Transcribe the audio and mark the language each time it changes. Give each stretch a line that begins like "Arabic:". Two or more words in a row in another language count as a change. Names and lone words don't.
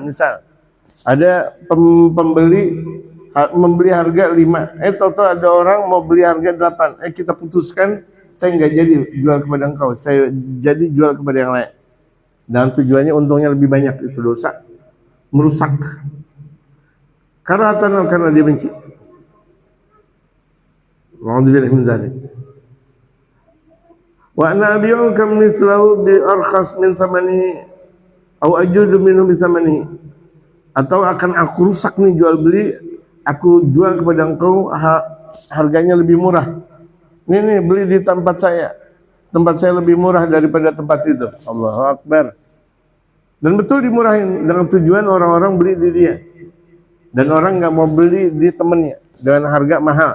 Indonesian: Misal ada pembeli membeli harga 5, tahu-tahu ada orang mau beli harga 8, kita putuskan saya nggak jadi jual kepada engkau, saya jadi jual kepada yang lain, dan tujuannya untungnya lebih banyak. Itu dosa, merusak karena dia benci.
Arabic: نعوذ بالله من ذلك. وأنا أبيعك مثله بأرخص من ثمنه أو أجود منه بثمنه.
Indonesian: Atau akan aku rusak nih jual beli, aku jual kepada engkau harganya lebih murah. Nih beli di tempat saya lebih murah daripada tempat itu.
Arabic: الله أكبر.
Indonesian: Dan betul dimurahin dengan tujuan orang-orang beli di dia. Dan orang nggak mau beli di temennya dengan harga mahal.